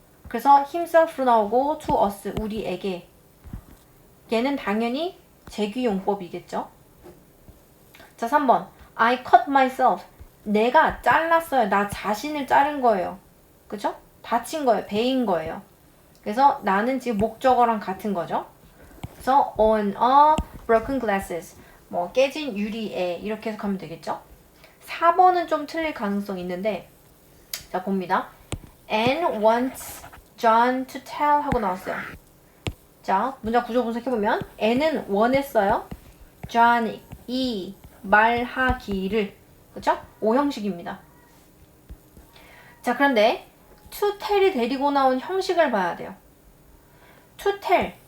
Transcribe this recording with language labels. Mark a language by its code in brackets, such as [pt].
[ko] 그래서 himself로 나오고 [en] to us, [ko] 우리에게. 얘는 당연히 재규용법이겠죠. 자, 3번. [en] I cut myself. [ko] 내가 잘랐어요. 나 자신을 자른 거예요. 그죠? 다친 거예요. 베인 거예요. 그래서 나는 지금 목적어랑 같은 거죠. 그래서 [en] on a broken glasses. [ko] 뭐 깨진 유리에 이렇게 해석하면 되겠죠. 4번은 좀 틀릴 가능성이 있는데 자 봅니다. [en] Anne wants John to tell [ko] 하고 나왔어요. 자 문장 구조 분석해보면 Anne은 원했어요. John이 말하기를. 그쵸? 오형식입니다. 자 그런데 to tell이 데리고 나온 형식을 봐야 돼요. [en] to tell.